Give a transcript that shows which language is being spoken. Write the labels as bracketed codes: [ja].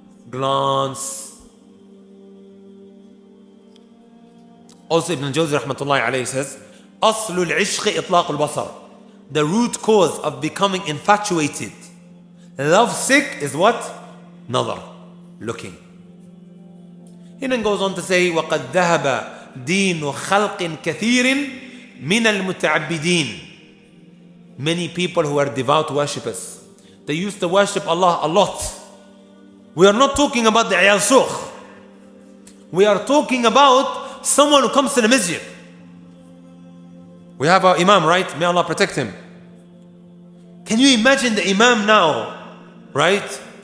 [en] Glance. Also Ibn Jawzi rahmatullahi alayhi says, [ar] أصل العشق إطلاق البصر. [en] The root cause of becoming infatuated, love sick, is what? Nazar, looking. He then goes on to say, [ar] وَقَدْ ذَهَبَ دِينُ خَلْقٍ كَثِيرٍ مِنَ الْمُتَعَبِّدِينَ. [en] Many people who are devout worshippers, they used to worship Allah a lot. We are not talking about the Ayal Sukh. We are talking about someone who comes to the masjid. We have our Imam, right? May Allah protect him. Can you imagine the Imam now, right?